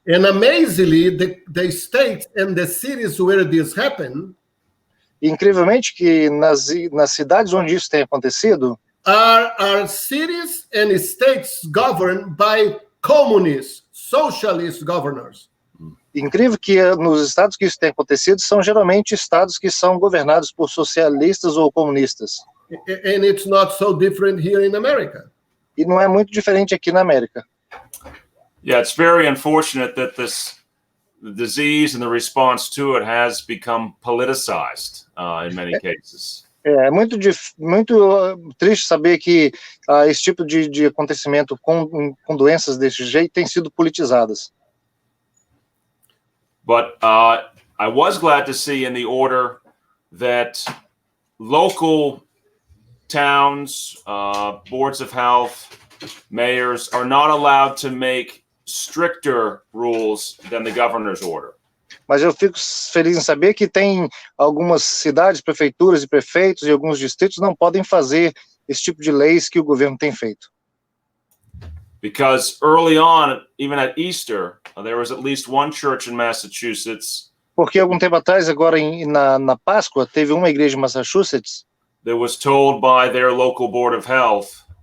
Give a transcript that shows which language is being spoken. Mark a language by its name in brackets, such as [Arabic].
[English] And amazingly, the states and the cities where this happened, [Portuguese] incrivelmente que nas cidades onde isso tem acontecido, [English] are cities and states governed by communist, socialist governors. [Portuguese] Incrível que nos estados que isso tem acontecido são geralmente estados que são governados por socialistas ou comunistas. [English] And it's not so different here in America. [Portuguese] E não é muito diferente aqui na América. [English] Yeah, it's very unfortunate that the disease and the response to it has become politicized in many cases. [Portuguese] É muito triste saber que esse tipo de acontecimento com doenças desse jeito tem sido politizadas. [English] But I was glad to see in the order that local towns, boards of health, mayors are not allowed to make stricter rules than the governor's order. [Portuguese] Mas eu fico feliz em saber que tem algumas cidades, prefeituras e prefeitos e alguns distritos não podem fazer esse tipo de leis que o governo tem feito. [English] Because early on, even at Easter, there was at least one church in Massachusetts. [Portuguese] Porque algum tempo atrás, agora na Páscoa, teve uma igreja em Massachusetts [English] that was told by their local board of health